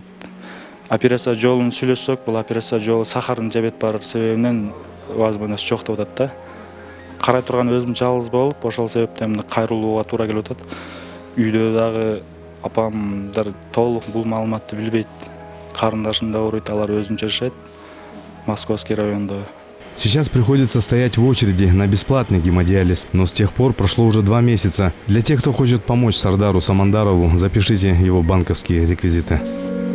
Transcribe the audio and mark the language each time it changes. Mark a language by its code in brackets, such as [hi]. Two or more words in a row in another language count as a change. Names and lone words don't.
[ky] Операция жолун сүйлөшсөк, бул операция жолу сахарын жебет бар себебинен возможность жок деп атат да. Карай турган өзүм жалгыз болуп, ошол себептен кайрылууга туура келип атат. Үйдө дагы апамдар толук бул маалыматты билбейт. Карындашым да ооруйт, алар өзүнчө жашайт. Московский районда. [ru] Сейчас приходится стоять в очереди на бесплатный гемодиализ, но с тех пор прошло уже 2 месяца. Для тех, кто хочет помочь Сардару Самандарову, запишите его банковские реквизиты.